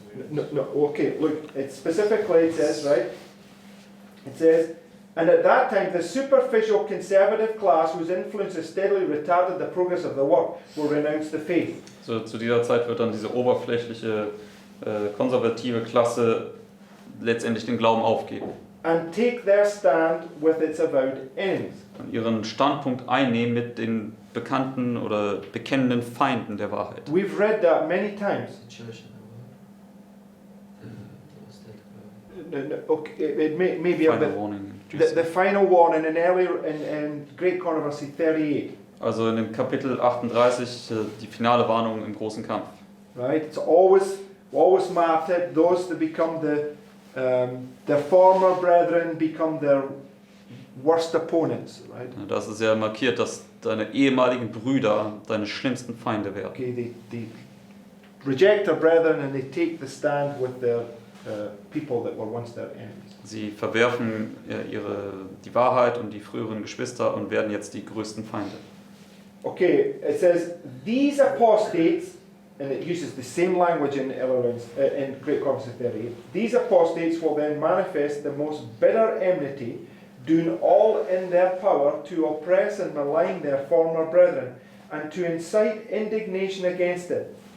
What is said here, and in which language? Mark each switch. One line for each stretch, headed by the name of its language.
English: No, okay, look, it says, right? It says, and at that time the superficial conservative class, whose influence has steadily retarded the progress of the work, will renounce the faith.
German: So, zu dieser Zeit wird dann diese oberflächliche, konservative Klasse letztendlich den Glauben aufgeben
English: And take their stand with its avowed enemies.
German: und ihren Standpunkt einnehmen mit den bekannten oder bekennenden Feinden der Wahrheit.
English: We've read that many times. Okay, it may be a Final bit. warning. The final warning in Great Controversy 38.
German: Also in dem Kapitel 38 die finale Warnung im großen Kampf.
English: Right? It's always marked it. Those that become the former brethren become their worst opponents. Right?
German: Das ist ja markiert, dass deine ehemaligen Brüder deine schlimmsten Feinde werden.
English: Okay, they reject their brethren and they take the stand with their people that were once their enemies.
German: Sie verwerfen die Wahrheit und die früheren Geschwister und werden jetzt die größten Feinde.
English: Okay, it says these apostates, and it uses the same language in Great Controversy 38. These apostates will then manifest the most bitter enmity, doing all in their power to oppress and malign their former brethren, and to incite indignation against it.